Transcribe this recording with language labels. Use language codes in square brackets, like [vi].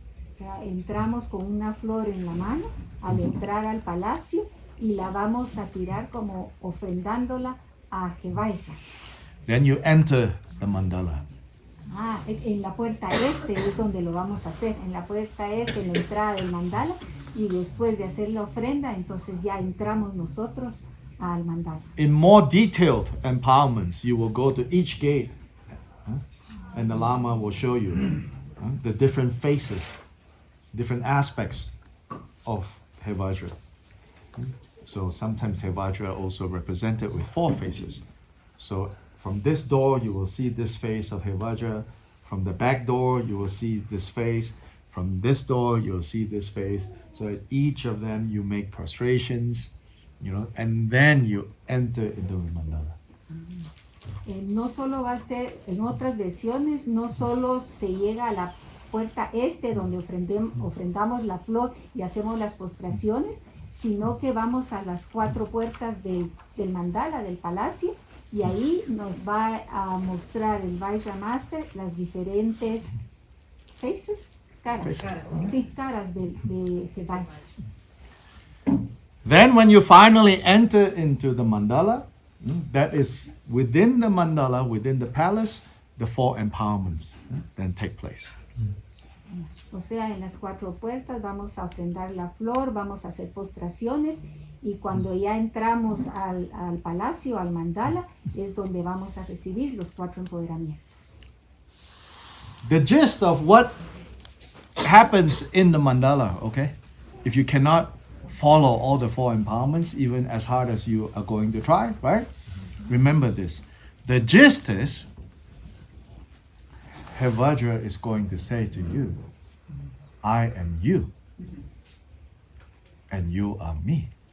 [es] O sea, entramos con una flor en la mano al entrar al palacio y la vamos a tirar como ofrendándola a Hevajra. [en] Then you enter the mandala. [es] En la puerta este es donde lo vamos a hacer, en la puerta este, en la entrada del mandala, y después de hacer la ofrenda, entonces ya entramos nosotros al mandala. [en] In more detailed empowerments, you will go to each gate, and the Lama will show you the different faces, different aspects of Hevajra. So sometimes Hevajra also represented with 4 faces. So from this door, you will see this face of Hevajra. From the back door, you will see this face. From this door, you'll see this face. So at each of them, you make prostrations, and then you enter into the mandala. [es] No solo va a ser, en otras versiones, no solo se llega a la puerta este donde ofrendamos la flor y hacemos las postraciones, sino que vamos a las 4 puertas del mandala, del palacio, y ahí nos va a mostrar el Vajra Master las diferentes caras de Hevajra. [en] Then when you finally enter into the mandala, that is within the mandala, within the palace, the 4 empowerments then take place. [es] O sea, en las 4 puertas vamos a ofrendar la flor, vamos a hacer postraciones, y cuando ya entramos al palacio, al mandala, es donde vamos a recibir los 4 empoderamientos. [en] The gist of what happens in the mandala, okay? If you cannot follow all the 4 empowerments, even as hard as you are going to try, right? Remember this. The gist is, Hevajra is going to say to you, I am you, and you are me.